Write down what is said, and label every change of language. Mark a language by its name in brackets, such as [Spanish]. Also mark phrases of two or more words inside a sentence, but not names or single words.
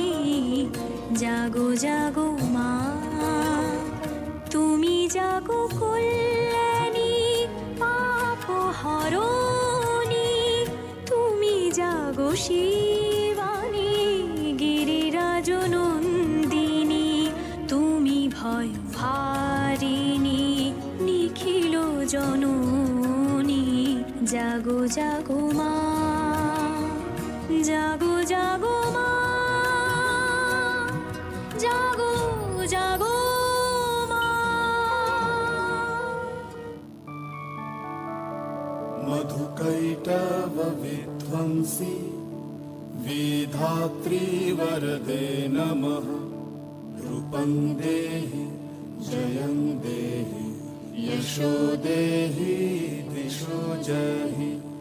[Bangla] জাগো জাগো মা তুমি জাগো কল্যাণী পাপহরণী, তুমি জাগো শিবানী গিরিরাজ নন্দিনী, তুমি ভয় ভারিণী নিখিল জননী। জাগো জাগো মা, জাগো জাগো মা, জাগো জাগো মা। [Sanskrit] मधुकैटव विध्वंसी विधात्री वरदे नमः। रूपं देहि जयं देहि यशो देहि दिशो जहि।